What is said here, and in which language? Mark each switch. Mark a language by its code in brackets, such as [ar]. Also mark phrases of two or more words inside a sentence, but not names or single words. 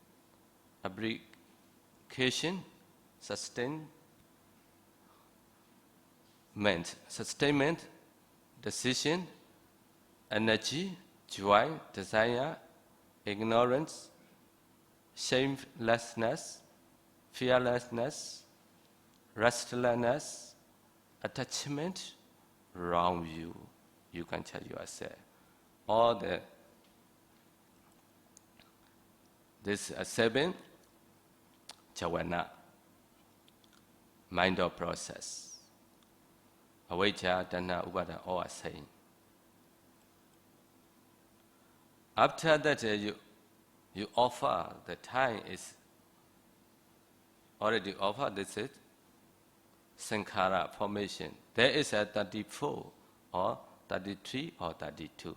[en] application, sustainment, decision, energy, joy, desire, ignorance, shamelessness, fearlessness, restlessness, attachment, wrong view. You can tell yourself. All this 7 chavana, mind or process. [pi] Avijja, tanha, upadana, [en] all are same. After that, you offer, the time is already offered, this is sankhara, formation. There is a 34 or 33 or 32.